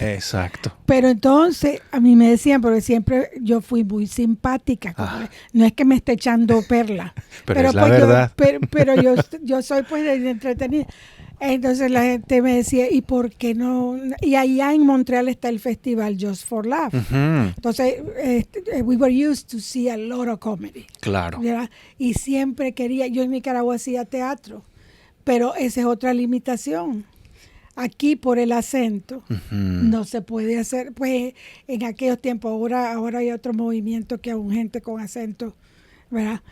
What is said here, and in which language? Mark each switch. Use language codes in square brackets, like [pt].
[es] Exacto. Pero entonces a mí me decían, porque siempre yo fui muy simpática. No es que me esté echando perla. pero es la verdad. Pero yo soy pues de entretenida. Entonces la gente me decía, ¿y por qué no? Y allá en Montreal está el festival Just for Laugh. Entonces, [en] we were used to see a lot of comedy. [es] Claro. ¿Verdad? Y siempre quería, yo en Nicaragua hacía teatro, pero esa es otra limitación. Aquí por el acento no se puede hacer, pues en aquellos tiempos, ahora hay otro movimiento que aún gente con acento, ¿verdad?